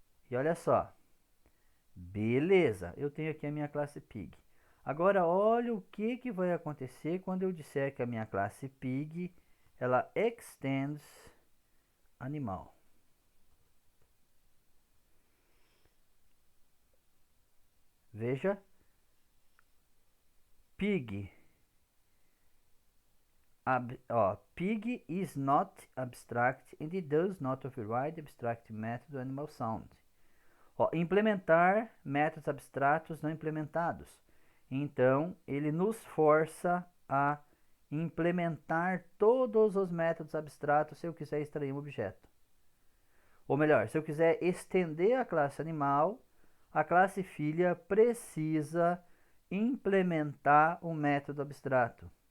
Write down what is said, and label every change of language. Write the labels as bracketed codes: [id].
[pt] E olha só, beleza, eu tenho aqui a minha classe pig. Agora, olha o que vai acontecer quando eu disser que a minha classe pig, ela extends animal. [en] Veja, pig, pig is not abstract and it does not override abstract method animal sound. [pt] Ó, implementar métodos abstratos não implementados. Então, ele nos força a implementar todos os métodos abstratos se eu quiser extrair um objeto. Ou melhor, se eu quiser estender a classe animal, a classe filha precisa implementar um método abstrato.